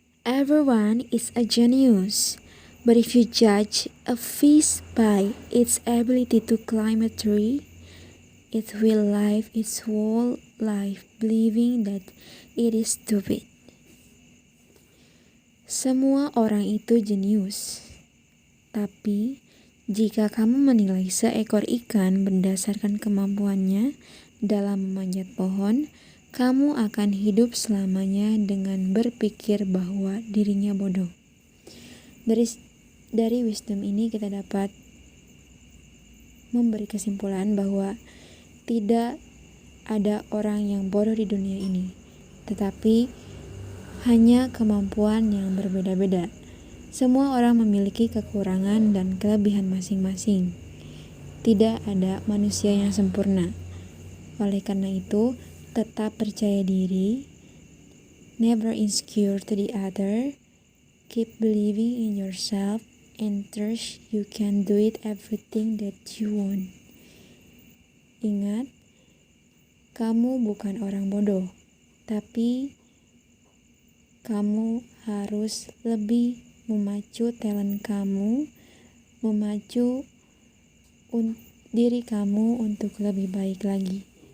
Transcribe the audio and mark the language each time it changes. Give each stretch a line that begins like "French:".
English: Everyone is a genius, but if you judge a fish by its ability to climb a tree, it will live its whole life believing that it is stupid.
Indonesian: Semua orang itu jenius, tapi jika kamu menilai seekor ikan berdasarkan kemampuannya dalam memanjat pohon, kamu akan hidup selamanya dengan berpikir bahwa dirinya bodoh. Dari wisdom ini kita dapat memberi kesimpulan bahwa tidak ada orang yang bodoh di dunia ini, tetapi hanya kemampuan yang berbeda-beda. Semua orang memiliki kekurangan dan kelebihan masing-masing. Tidak ada manusia yang sempurna. Oleh karena itu, tetap percaya diri,
English: never insecure to the other, keep believing in yourself, and trust you can do it everything that you want.
Indonesian: Ingat, kamu bukan orang bodoh, tapi kamu harus lebih memacu talent kamu, memacu diri kamu untuk lebih baik lagi.